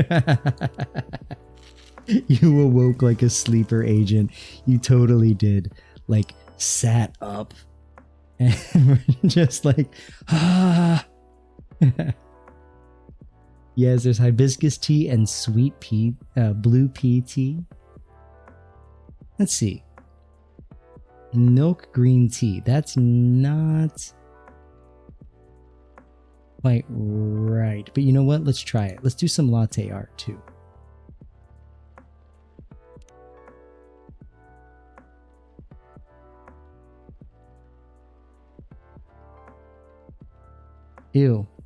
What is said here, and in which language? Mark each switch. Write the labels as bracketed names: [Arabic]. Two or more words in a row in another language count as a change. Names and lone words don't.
[English] You awoke like a sleeper agent. You totally did. Like, sat up and just like, ah. Yes, there's hibiscus tea and sweet pea, blue pea tea. Let's see. Milk green tea. That's not quite right. But you know what? Let's try it. Let's do some latte art too. Ew.